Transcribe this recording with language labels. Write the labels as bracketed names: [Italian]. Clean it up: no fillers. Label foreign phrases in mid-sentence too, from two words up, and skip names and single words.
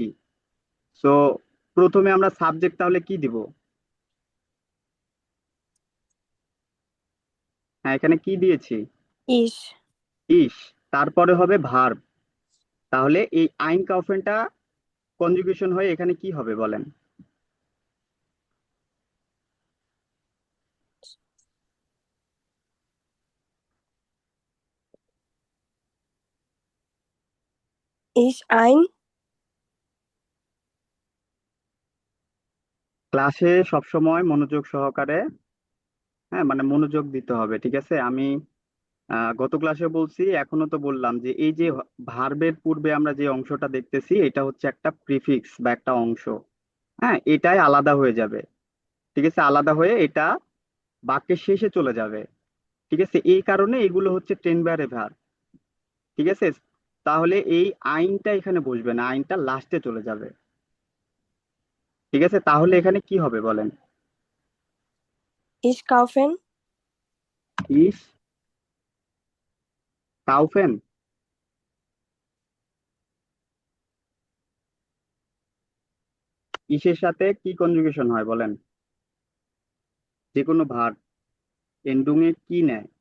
[Bangla] সো প্রথমে আমরা সাবজেক্ট তাহলে কি দিব? হ্যাঁ, এখানে কি দিয়েছি? [German] Ich। [Bangla] ইস। তারপরে হবে ভার্ব। তাহলে এই আইন কাউফেনটা কনজুগেশন হয়ে এখানে কি হবে বলেন? [German] Ich ein। [Bangla] ক্লাসে সবসময় মনোযোগ সহকারে, হ্যাঁ, মানে মনোযোগ দিতে হবে, ঠিক আছে। আমি গত ক্লাসে বলছি, এখনো তো বললাম যে এই যে ভার্বের পূর্বে আমরা যে অংশটা দেখতেছি এটা হচ্ছে একটা প্রিফিক্স বা একটা অংশ। হ্যাঁ, এটাই আলাদা হয়ে যাবে। ঠিক আছে, আলাদা হয়ে এটা বাক্যের শেষে চলে যাবে। ঠিক আছে, এই কারণে এগুলো হচ্ছে টেন বারে ভার্ব। ঠিক আছে, তাহলে এই আইনটা এখানে বসবে না, আইনটা লাস্টে চলে যাবে। ঠিক আছে, তাহলে এখানে কি হবে বলেন? [German] Ich kaufen। Ich kaufen. [Bangla] ইসের সাথে কি কনজুগেশন হয় বলেন? যে কোনো ভার্ব এন্ডিং এ কি নেয়?